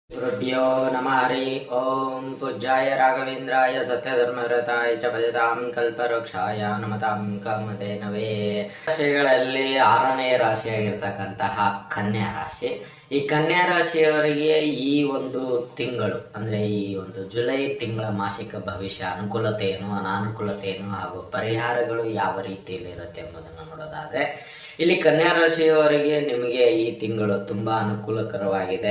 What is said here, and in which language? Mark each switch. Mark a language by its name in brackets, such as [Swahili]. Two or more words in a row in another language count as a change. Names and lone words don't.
[Sanskrit] गुरुभ्यो नमः हरि ओम पूज्याय राघवेन्द्राय सत्यधर्मरताय च ಭಜತಾಂ ಕಲ್ಪವೃಕ್ಷಾಯ ನಮತಾಂ ಕಾಮಧೇನವೇ. [Kannada] ರಾಶಿಗಳಲ್ಲಿ 6ನೇ ರಾಶಿಯಾಗಿರ್ತಕ್ಕಂತಹ ಕನ್ಯಾ ರಾಶಿ. ಈ ಕನ್ಯಾ ರಾಶಿಯವರಿಗೆ ಈ ಒಂದು ತಿಂಗಳು ಅಂದರೆ ಈ ಒಂದು ಜುಲೈ ತಿಂಗಳ ಮಾಸಿಕ ಭವಿಷ್ಯ ಅನುಕೂಲತೆ ಏನು, ಅನಾನುಕೂಲತೆ ಏನು ಹಾಗೂ ಪರಿಹಾರಗಳು ಯಾವ ರೀತಿಯಲ್ಲಿ ಇರುತ್ತೆ ಎಂಬುದನ್ನು ನೋಡೋದಾದರೆ, ಇಲ್ಲಿ ಕನ್ಯಾ ರಾಶಿಯವರಿಗೆ ನಿಮಗೆ ಈ ತಿಂಗಳು ತುಂಬ ಅನುಕೂಲಕರವಾಗಿದೆ.